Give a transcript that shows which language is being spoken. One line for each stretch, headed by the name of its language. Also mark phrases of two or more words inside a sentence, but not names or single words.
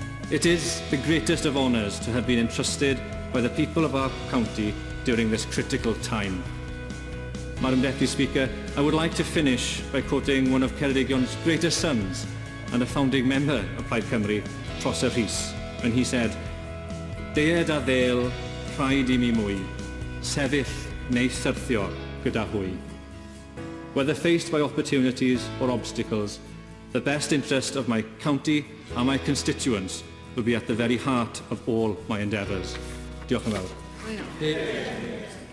English: It is the greatest of honours to have been entrusted by the people of our county during this critical time. Madam Deputy Speaker, I would like to finish by quoting one of Ceredigion's greatest sons and a founding member of Plaid Cymru, Tros Rhys, when he said,
Welsh: "Deed a ddel, rhaid I mi mwy, sefyll neu syrthio gyda hwy."
English: Whether faced by opportunities or obstacles, the best interest of my county and my constituents will be at the very heart of all my endeavours.
Welsh: Diolch yn fawr.